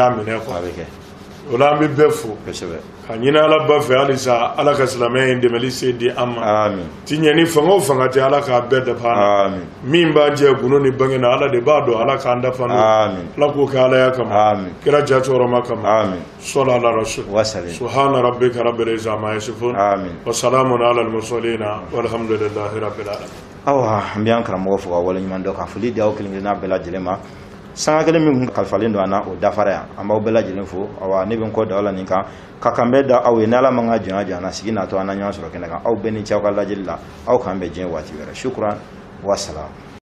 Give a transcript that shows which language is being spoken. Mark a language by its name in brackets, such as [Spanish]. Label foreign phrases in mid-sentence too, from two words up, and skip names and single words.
[Bambara] a minɛ kɔnɔ o la an bɛ bɛɛ fo ka ɲini Ala ba fɛ halisa Ala ka silamɛya in dɛmɛli se di an ma ti ɲɛ ni fanga o fanga tɛ Ala k'a bɛɛ dafa an na min b'an jɛ gundo ni bange na Ala de b'a dɔn Ala k'an dafa n'o Ala k'o kɛ Alaya kama kira jatɔrɔma kama [Arabic] صلى على الرسول سبحان ربك رب العزة عما يصفون وسلام على المرسلين والحمد لله رب العالمين [Bambara] awa an bɛ an karamɔgɔ fo ka waleɲuman dɔn ka foli di aw kelen-kelenna bɛɛ lajɛlen ma sanga kelen min kalifalen don an na o dafara yan an b'aw bɛɛ lajɛlen fo awa ne bɛ n kɔ da aw la nin kan ka kan bɛ da aw ye ni Ala man ka jɔnya janya sigi natɔ an na ɲɔgɔn sɔrɔ kɛnɛ kan aw bɛɛ ni ce aw ka lajɛli la aw k'an bɛn diɲɛ waati wɛrɛ [Arabic] شكرا وسلام